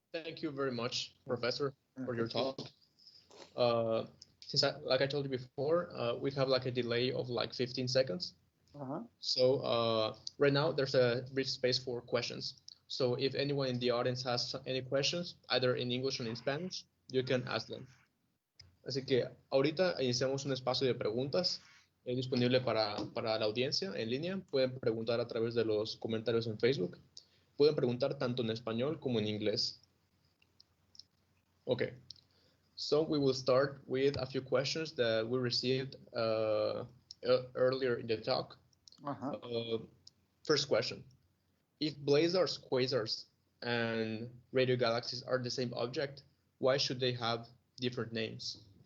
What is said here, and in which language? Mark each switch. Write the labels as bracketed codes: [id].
[en] Thank you very much, Professor, for your talk. Since like I told you before, we have like a delay of like 15 seconds. So right now there's a brief space for questions. So if anyone in the audience has any questions, either in English or in Spanish, you can ask them. [es] Así que ahorita iniciamos un espacio de preguntas disponible para la audiencia en línea. Pueden preguntar a través de los comentarios en Facebook. Pueden preguntar tanto en español como en inglés. [en] Okay. So we will start with a few questions that we received earlier in the talk. First question. If blazars, quasars, and radio galaxies are the same object, why should they have different names?